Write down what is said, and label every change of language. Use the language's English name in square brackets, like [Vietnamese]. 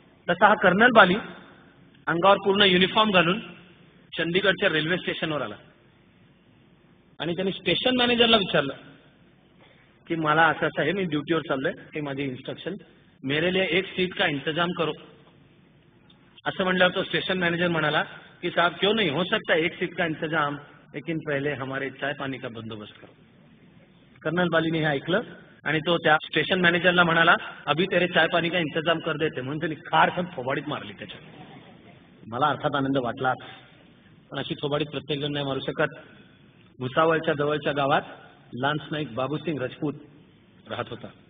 [Marathi] तसा हा कर्नल बाली अंगावर पूर्ण युनिफॉर्म घालून चंदीगडच्या रेल्वे स्टेशनवर आला आणि त्यांनी स्टेशन मॅनेजरला विचारलं की मला असं असं आहे, मी ड्युटीवर चाललोय, हे माझी इन्स्ट्रक्शन, [Hindi] मेरे लिए 1 सीट का इंतजाम करो. [Marathi] असं म्हणल्यावर तो स्टेशन मॅनेजर म्हणाला की [Hindi] साहब क्यों नहीं, हो सकता है 1 सीट का इंतजाम, लेकिन पहले हमारे चाय पानी का बंदोबस्त करो. [Marathi] कर्नल बालीने हे ऐकलं आणि तो त्या स्टेशन मॅनेजरला म्हणाला, [Hindi] अभी तेरे चाय पानी का इंतजाम कर देते. [Marathi] म्हणून त्यांनी खारखन थोबाडीत मारली त्याच्यात. मला अर्थात आनंद वाटला, पण अशी थोबाडीत प्रत्येक जण नाही मारू शकत. भुसावळच्या जवळच्या गावात लान्स नाईक बाबूसिंग राजपूत राहत होता.